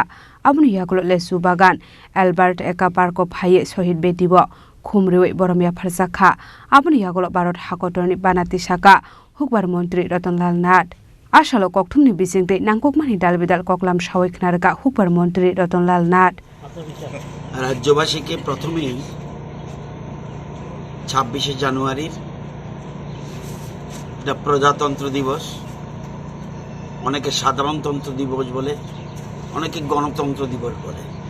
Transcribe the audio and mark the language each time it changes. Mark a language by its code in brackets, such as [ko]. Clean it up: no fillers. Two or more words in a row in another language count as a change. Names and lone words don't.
[trp] Abuni Yagulo Lesu Bagan Albert Eka Parko Phaye Sohid Bediwa Khumriwe Boromia Pharsakha Abuni Yagulo Barat Hakotoni Banati Saka Hukbar Montri Ratonlal Nat Asalo Kokthumni Bisingte Nangkokmani Dalbidal Koklam Shawik Narga Hukbar Montri Ratonlal Nat [bn] রাজ্যবাসীকে প্রথমেই 26শে জানুয়ারির এটা প্রজাতন্ত্র দিবস অনেকে সাধারণতন্ত্র দিবস বলে অনেকে গণতন্ত্র দিবস বলে